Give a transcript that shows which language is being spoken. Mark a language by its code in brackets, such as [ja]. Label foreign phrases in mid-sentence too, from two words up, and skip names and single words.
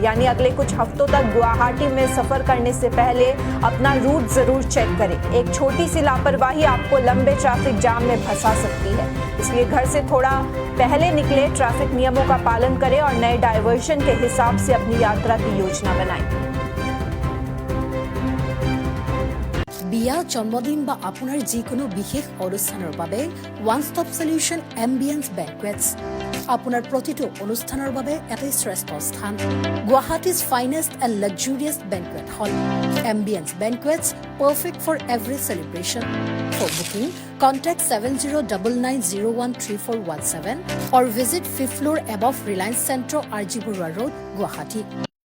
[hi] यानी अगले कुछ हफ्तों तक गुवाहाटी में सफर करने से पहले अपना रूट जरूर चेक करें। एक छोटी सी लापरवाही आपको लंबे ट्रैफिक जाम में फंसा सकती है, इसलिए घर से थोड़ा पहले निकले, ट्रैफिक नियमों का पालन करें और नए डायवर्जन के हिसाब से अपनी यात्रा की योजना बनाएं। [as] বিয়া জন্মদিন বা আপোনাৰ যিকোনো বিশেষ অনুষ্ঠানৰ বাবে [en] one stop solution [as] এম্বিয়েন্স বেংকুৱেটছ আপোনাৰ প্ৰতিটো অনুষ্ঠানৰ বাবে এটাই শ্ৰেষ্ঠ স্থান। [en] Guwahati's finest and luxurious banquet hall Ambience Banquets, perfect for every celebration. For booking contact 7099013417 or visit 5th floor above Reliance Centro, RG Burwa Road, Guwahati.